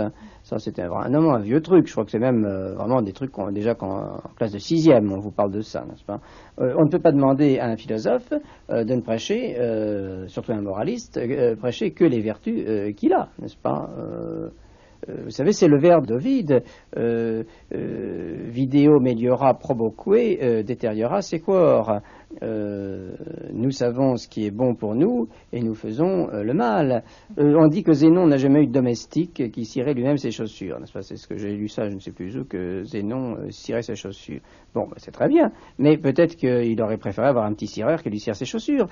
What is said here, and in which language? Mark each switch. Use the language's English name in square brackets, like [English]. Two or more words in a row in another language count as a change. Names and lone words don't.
[French] Ça, c'était vraiment un vieux truc. Je crois que c'est même vraiment des trucs déjà en classe de 6e, on vous parle de ça, n'est-ce pas? On ne peut pas demander à un philosophe de ne prêcher, surtout un moraliste, prêcher que les vertus qu'il a, n'est-ce pas? Vous savez, c'est le vers d'Ovide, [Latin] vidéo meliora proboque, deteriora sequor. [French] Nous savons ce qui est bon pour nous et nous faisons le mal. On dit que Zénon n'a jamais eu de domestique qui cirait lui-même ses chaussures, n'est-ce pas? C'est ce que j'ai lu ça, je ne sais plus où, que Zénon cirait ses chaussures. Bon, ben, c'est très bien, mais peut-être qu'il aurait préféré avoir un petit cireur qui lui cire ses chaussures.